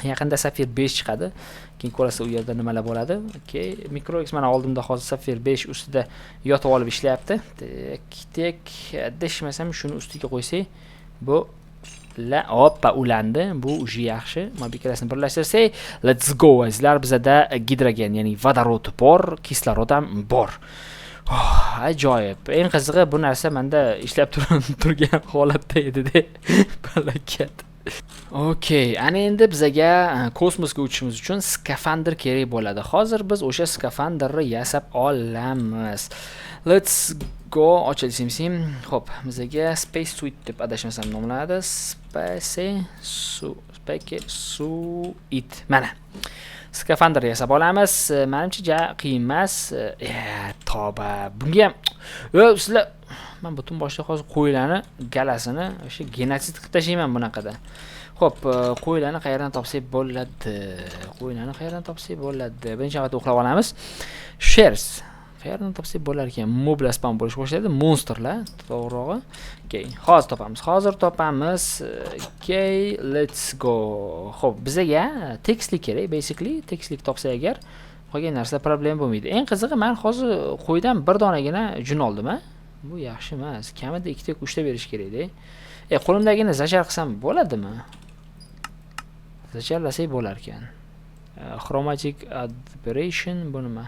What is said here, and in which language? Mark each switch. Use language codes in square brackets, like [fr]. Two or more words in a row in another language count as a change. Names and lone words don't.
[uz] Yaqinda Sapphire 5 chiqadi. Keyin ko'rasiz u yerda nimalar bo'ladi. Okay, MicroX mana oldimda hozir Sapphire 5 ustida yotib olib ishlayapti. Tek adashmasam shuni ustiga qo'ysak, bu hoppa ulandi. Bu uji yaxshi. Mana ikkalasini birlashtirsak, [en] let's go. [uz] Sizlar bizada gidrogen, ya'ni vodorod bor, kislorod ham bor. Ajoyib. Eng qizig'i bu narsa menda ishlab turgan holatda edi-da. Balakat. Okay, ana endi bizga kosmosga uchishimiz uchun skafandr kerak bo'ladi. Hozir biz o'sha skafandrni yasab olamiz. [en] Let's go. [uz] Ochilsin. Xo'p, bizga [en] space suit [uz] deb adashmasam nomlanadi. [en] Space suit. Mana. [uz] Skafandr yasab olamiz. Menimcha qiyin emas. Toba. Bunga ham sizlar men butun boshda hozir qo'ylarni galasini o'sha genotsid qilib tashlayman bunaqada. Xo'p, qo'ylarni qayerdan topsak bo'ladi? Birinchi navbatda uxlab olamiz. Shares. Qayerdan topsak bo'lar ekan? Moblar spam bo'lish boshladi. Monsterlar, to'g'rirog'i. Okay, hozir topamiz. [en] Okay, let's go. [uz] Xo'p, bizga tekstlik kerak, basically tekstlik topsak agar, qolgan narsa problem bo'lmaydi. Eng qizig'i, men hozir qo'ydan bir donagina jun oldim, ha? Bu yaxshi emas. Kamida 2 ta 3 ta berish kerak-da. Qo'limdagini zachar qilsam bo'ladimi? Zacharlasak bo'lar ekan. [en] Chromatic aberration [uz] bu nima?